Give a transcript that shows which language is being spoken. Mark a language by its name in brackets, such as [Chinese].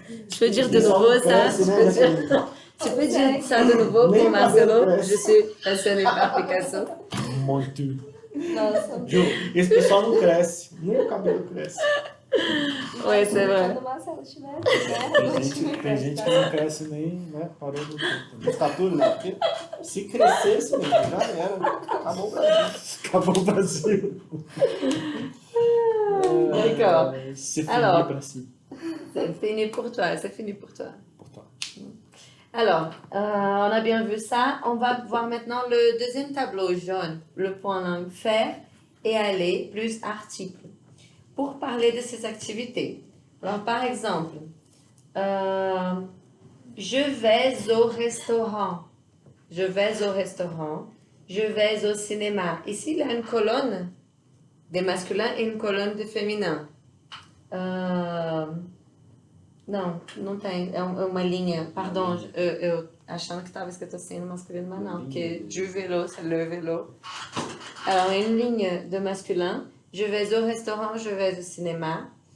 [French] Tu peux dire de nouveau ça? Tu peux dire ça de nouveau pour Marcelo? Je suis passionné par Picasso. [Portuguese] Muito. Nossa. Ju, esse pessoal não cresce. Nem o cabelo cresce. [French] Ouais, c'est vrai. [Portuguese] Quando o Marcelo estiver, Tem gente que não cresce nem, né? Parou do tempo. Estatura, né? Porque se crescesse, meu, já era. Acabou o Brasil. Acabou o Brasil. [French] D'accord. C'est fini Alors. [Portuguese] pra si. [French] C'est fini pour toi, c'est fini pour toi. Pourtant. Alors, on a bien vu ça. On va voir maintenant le deuxième tableau jaune, le point langue faire et aller plus article, pour parler de ces activités. Alors, par exemple, je vais au restaurant. Je vais au restaurant. Je vais au cinéma. Ici, il y a une colonne de masculin et une colonne de féminin. [Portuguese] Não tem. É uma linha. Pardon, eu achando que estava escrito assim no masculino, mas não. [French] Porque du vélo, c'est le vélo. Alors, une ligne de masculin. Je vais au restaurant, je vais au cinéma.